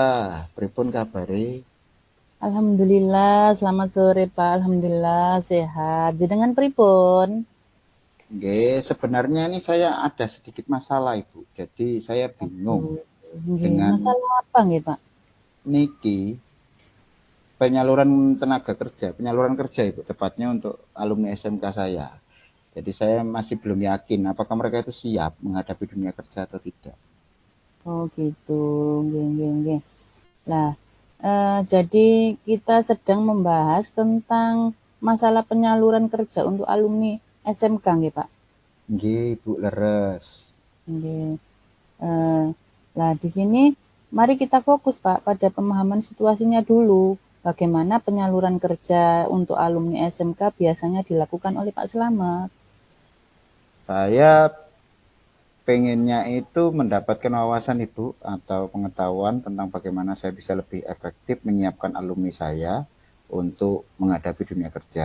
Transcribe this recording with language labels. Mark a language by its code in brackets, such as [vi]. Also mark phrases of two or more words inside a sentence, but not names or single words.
[jv] Pripun kabare? [id] Alhamdulillah, selamat sore Pak. [jv] Alhamdulillah sehat. Jenengan pripun? Nggih, [id] sebenarnya ini saya ada sedikit masalah Ibu. Jadi saya bingung [jv] Aduh, nggih. [id] dengan Masalah apa nggih, Pak? niki penyaluran tenaga kerja, penyaluran kerja Ibu, tepatnya untuk alumni SMK saya. Jadi saya masih belum yakin apakah mereka itu siap menghadapi dunia kerja atau tidak. Oh gitu, [jv] nggih nggih nggih. [id] Lah, jadi kita sedang membahas tentang masalah penyaluran kerja untuk alumni SMK nggih, Pak? [jv] Nggih, Ibu leres. Nggih. Eee, [id] lah di sini mari kita fokus, Pak, pada pemahaman situasinya dulu. Bagaimana penyaluran kerja untuk alumni SMK biasanya dilakukan oleh Pak Slamet? Saya pengennya itu mendapatkan wawasan Ibu atau pengetahuan tentang bagaimana saya bisa lebih efektif menyiapkan alumni saya untuk menghadapi dunia kerja.